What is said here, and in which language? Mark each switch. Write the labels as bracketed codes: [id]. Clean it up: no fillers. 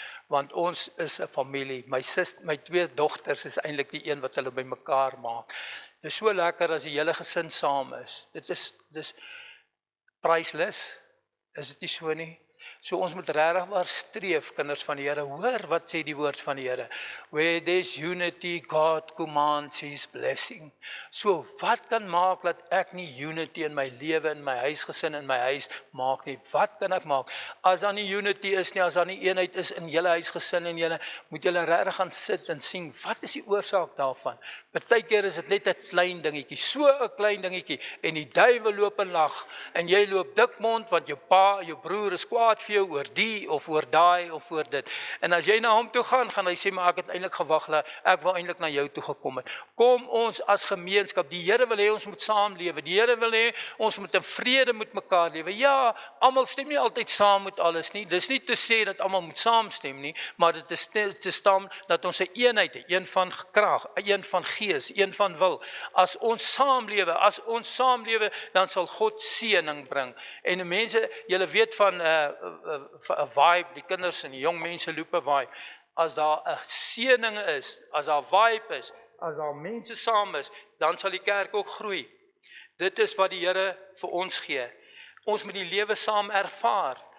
[af] Want ons is 'n familie. My twee dogters is eintlik die een wat hulle by mekaar maak. Dit is so lekker as die hele gesin saam is. Dis priceless. Is dit nie so nie? So ons moet regtig waar streef, kinders van die Here. Hoor wat sê die woord van die Here. [en] Where there's unity, God commands his blessing. [af] So wat kan maak dat ek nie unity in my lewe, in my huisgesin, in my huis maak nie? Wat kan ek maak? As daar nie unity is nie, as daar nie eenheid is in julle huisgesin en julle, moet julle regtig gaan sit en sien, wat is die oorsaak daarvan? Partykeer is dit net 'n klein dingetjie, so 'n klein dingetjie, en die duiwel loop en lag, en jy loop dikmond, want jou pa, jou broer is kwaad vir jou oor die, of oor daai, of oor dit. En as jy na hom toe gaan hy sê, maar ek het eintlik gewag, ek wou eintlik na jou toe gekom het. Kom ons as gemeenskap, die Here wil hê ons moet saamlewe, die Here wil hê ons moet in vrede met mekaar lewe. Ja, almal stem nie altyd saam met alles nie, dis nie te sê dat almal moet saamstem nie, maar dit is te staan dat ons 'n eenheid het, een van krag, een van gees, een van wil. As ons saamlewe, dan sal God seëning bring. En mense, julle weet van 'n vibe, die kinders en die jong mense loop 'n vibe. As daar 'n seëning is, as daar vibe is, as daar mense saam is, dan sal die kerk ook groei. Dit is wat die Here vir ons gee. Ons moet die lewe saam ervaar.